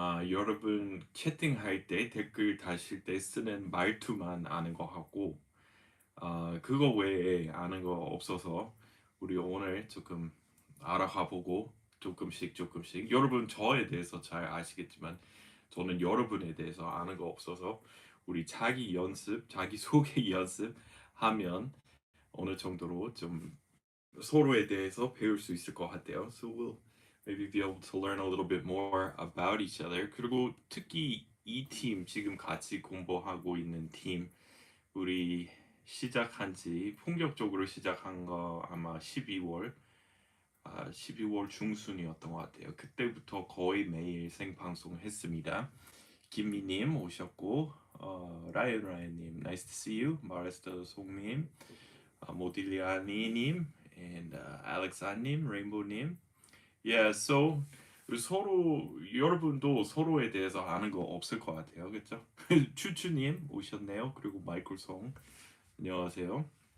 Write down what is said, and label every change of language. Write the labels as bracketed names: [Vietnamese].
[Korean] 여러분 채팅할 때 댓글 다실 때 쓰는 말투만 아는 것 같고 그거 외에 아는 거 없어서 우리 오늘 조금 알아가 보고 조금씩 여러분 저에 대해서 잘 아시겠지만 저는 여러분에 대해서 아는 거 없어서 우리 자기 연습, 자기 소개 연습하면 어느 정도로 좀 서로에 대해서 배울 수 있을 것 같아요. [English] So we'll maybe be able to learn a little bit more about each other. [Korean] 그리고 특히 이 팀 지금 같이 공부하고 있는 팀 우리 시작한 지 본격적으로 시작한 거 아마 12월 중순이었던 것 같아요. 그때부터 거의 매일 생방송 했습니다. 김미님 오셨고, 라이언님, [English] nice to see you. [Korean] 마레스터 송님, 모딜리아니님, and 알렉사님, 레인보우님. Yeah, so 서로 여러분도 서로에 대해서 아는 거 없을 것 같아요, 그렇죠? 추추님 오셨네요. 그리고 마이클 송. 안녕하세요.